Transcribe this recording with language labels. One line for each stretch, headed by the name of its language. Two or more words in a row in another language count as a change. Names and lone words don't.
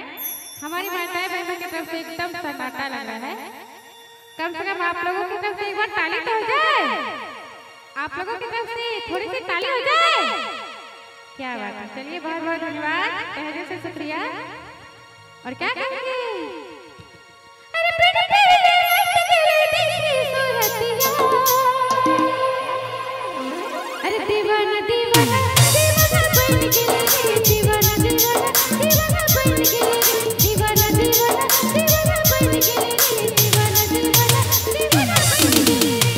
Hindi: हमारी माताएं बहनों की तरफ से एकदम सन्नाटा लग रहा है। कम से कम आप लोगों की तरफ से एक बार ताली तो हो जाए। आप लोगों की तरफ से थोड़ी सी ताली हो जाए। क्या बात है। चलिए बहुत बहुत धन्यवाद, तहे दिल से शुक्रिया। और क्या कहेंगे? अरे दीवाना दीवाना दीवाना बन गए, दीवाना दीवाना दीवाना बन गए, दीवाना दीवाना दीवाना बन गए, दीवाना दीवाना दीवाना बन गए।